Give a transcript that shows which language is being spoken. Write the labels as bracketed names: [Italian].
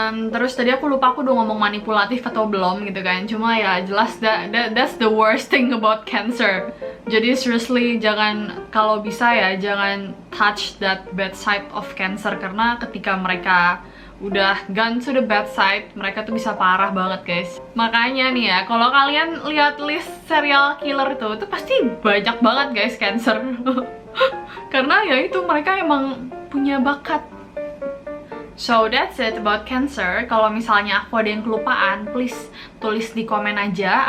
[Indonesian] Terus tadi aku lupa aku udah ngomong manipulatif atau belum gitu kan. Cuma ya jelas [English] that's the worst thing about Cancer. [Indonesian] Jadi seriously jangan, kalau bisa ya jangan [English] touch that bad side of Cancer. [Indonesian] Karena ketika mereka udah [English] gone to the bad side, [Indonesian] mereka tuh bisa parah banget guys. Makanya nih ya, kalau kalian lihat list serial killer itu pasti banyak banget guys Cancer. Karena ya itu mereka emang punya bakat. [English] So that's it about Cancer. [Indonesian] Kalau misalnya aku ada yang kelupaan, please tulis di komen aja.